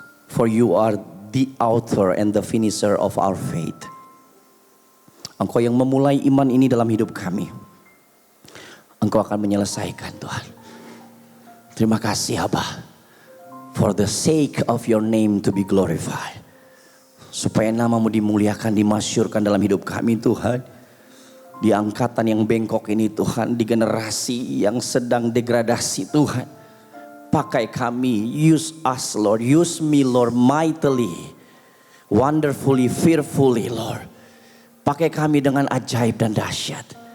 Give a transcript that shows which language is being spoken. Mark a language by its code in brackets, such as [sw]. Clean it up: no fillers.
[en] For you are the author and the finisher of our faith. [id] Engkau yang memulai iman ini dalam hidup kami. Engkau akan menyelesaikan Tuhan. Terima kasih Abah. [en] For the sake of your name to be glorified. [id] Supaya namamu dimuliakan, dimasyurkan dalam hidup kami Tuhan. Di angkatan yang bengkok ini Tuhan. Di generasi yang sedang degradasi Tuhan. Pakai kami, [en] use us Lord. Use me Lord mightily. Wonderfully, fearfully Lord. [id] Pakai kami dengan ajaib dan dahsyat.